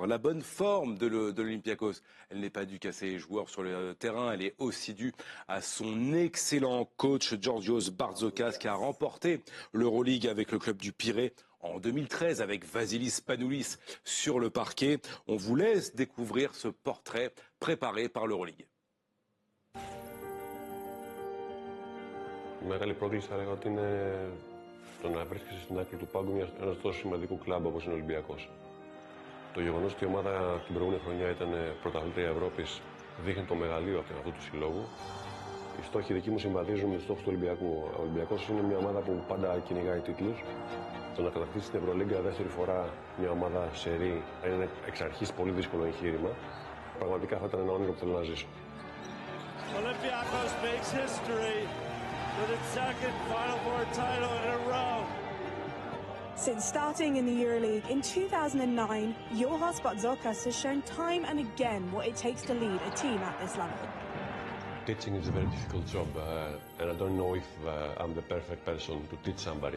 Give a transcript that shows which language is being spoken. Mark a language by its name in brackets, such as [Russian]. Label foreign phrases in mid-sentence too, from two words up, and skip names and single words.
[French] La bonne forme de l'Olympiakos, elle n'est pas due qu'à ses joueurs sur le terrain, elle est aussi due à son excellent coach Georgios Barzokas qui a remporté l'Euroleague avec le club du Pirée en 2013 avec Vasilis Spanoulis sur le parquet. On vous laisse découvrir ce portrait préparé par l'Euroleague. [Greek] Το να βρίσκεσαι στην άκρη του πάγκου ενός τόσο σημαντικού κλαμπ όπως είναι ο Ολυμπιακός. Το γεγονός ότι η ομάδα την προηγούμενη χρονιά ήταν πρωταθλήτρια Ευρώπης δείχνει το μεγαλείο αυτού του συλλόγου. Οι στόχοι δικοί μου συμβαδίζουν με τους στόχους του Ολυμπιακού. Ο Ολυμπιακός είναι μια ομάδα που πάντα κυνηγάει τίτλους. Το να κατακτήσει την Ευρωλίγκα δεύτερη φορά μια ομάδα σερί είναι εξ αρχής πολύ δύσκολο εγχείρημα. Πραγματικά θα ήταν ένα όνειρο που θέλω να ζήσω. [English] Olympiacos makes history with its second Final Four title in a row. Since starting in the EuroLeague in 2009, Georgios Barzokas has shown time and again what it takes to lead a team at this level. Teaching is a very difficult job, and I don't know if I'm the perfect person to teach somebody.